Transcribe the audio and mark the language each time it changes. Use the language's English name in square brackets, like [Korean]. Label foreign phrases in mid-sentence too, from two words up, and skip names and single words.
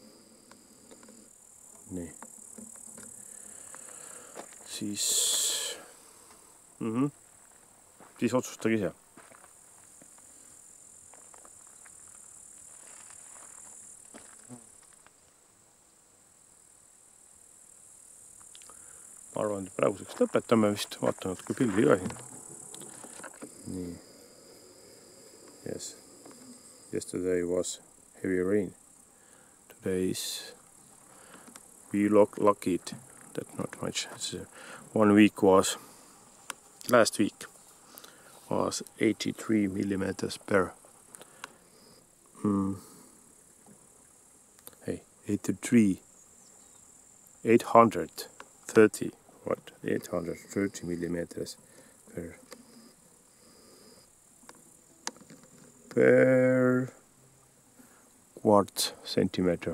[Estonian] Nii. Siis otsustage ise. Ma arvan, et praeguseks lõpetame vist, vaatan natuke pildi ka siin. Nii. [English] Yes. Yesterday was heavy rain. Today is we lucky it that not much. Last week was 83 millimeters per 830 millimeters per quartz centimeter.